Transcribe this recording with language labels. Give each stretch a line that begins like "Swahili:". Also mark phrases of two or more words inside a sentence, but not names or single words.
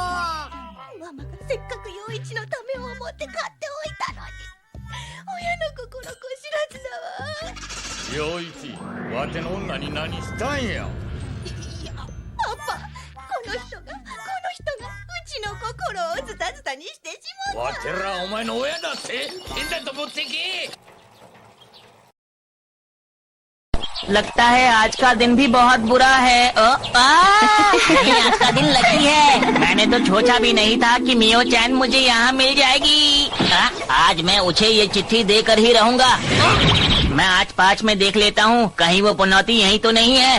Japanese: ママがせっかく陽一のためを思って買っておいたのに、親の心こ知らずだわ。陽一、わての女に何したんや。いや、パパ、この人がうちの心をズタズタにしてしまった。わてらお前の親だって。ペンダント持ってけ。
Hindi: लगता है आज का दिन भी बहुत बुरा है। आज का दिन लकी है। मैंने तो सोचा भी नहीं था कि मियो चैन मुझे यहाँ मिल जाएगी। आज मैं उसे ये चिट्ठी देकर ही रहूँगा। मैं आज पाँच में देख लेता हूँ, कहीं वो पनौती यहीं तो नहीं है।